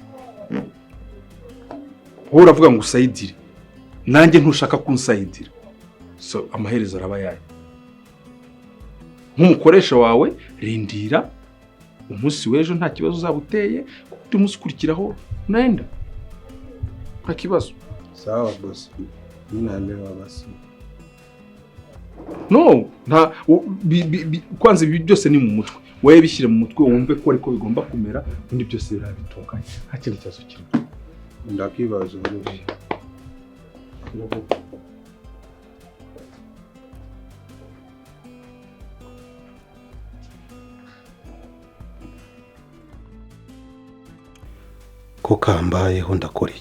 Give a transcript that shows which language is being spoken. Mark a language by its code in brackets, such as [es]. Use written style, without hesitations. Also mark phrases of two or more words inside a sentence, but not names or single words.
[rw] Wowe uravuga ngo usayidire, nanjye ntushaka kunsayidira, so amaherezo araba yayo. Nk'umukoresha wawe rindira umunsi w'ejo nta kibazo uzabuteye, kuko umunsi ukurikiraho naenda nta kibazo. [sw] Sawa boss, mimi naelewa basi. [rw] No, kwanza ibi byose ni mu mutwe. Wowe bishyire mu mutwe wumve ko ariko bigomba kumera, undi byose birabitunganye. Nta kintu cyazo kirimo. Ndakibazo rero. Ko kambayeho ndakora iki?